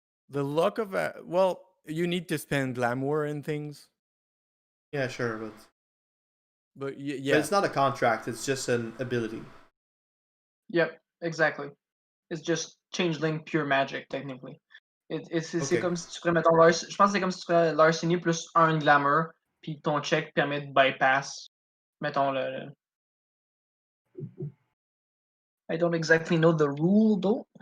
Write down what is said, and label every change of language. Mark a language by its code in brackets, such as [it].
[en] The luck of you need to spend glamour and things. Yeah, sure, But yeah. But it's not a contract, it's just an ability. Yep, exactly. It's just changeling pure magic, technically. [fr] C'est comme si tu ferais, mettons, je pense que c'est comme si tu ferais Larceny plus un glamour, puis ton check permet de bypass Mettons le. [en] I don't exactly know the rule though.